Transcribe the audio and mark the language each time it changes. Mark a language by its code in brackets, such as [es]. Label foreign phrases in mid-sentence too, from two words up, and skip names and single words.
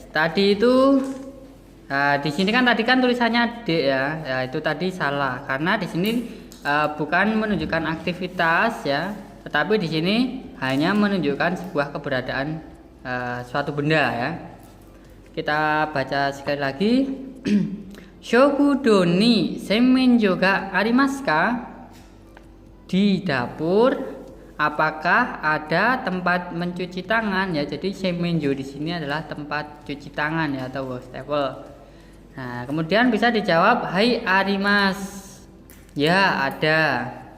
[id] Tadi itu di sini kan tadi kan tulisannya d ya. Ya, itu tadi salah karena di sini bukan menunjukkan aktivitas ya, tetapi di sini hanya menunjukkan sebuah keberadaan suatu benda ya. Kita baca sekali lagi. [ja] 食堂に洗面所がありますか? [id] Di dapur apakah ada tempat mencuci tangan ya. Jadi senmenjo di sini adalah tempat cuci tangan ya, atau wastafel. Nah, kemudian bisa dijawab [ja] はい、あります. [id] Ya, ada.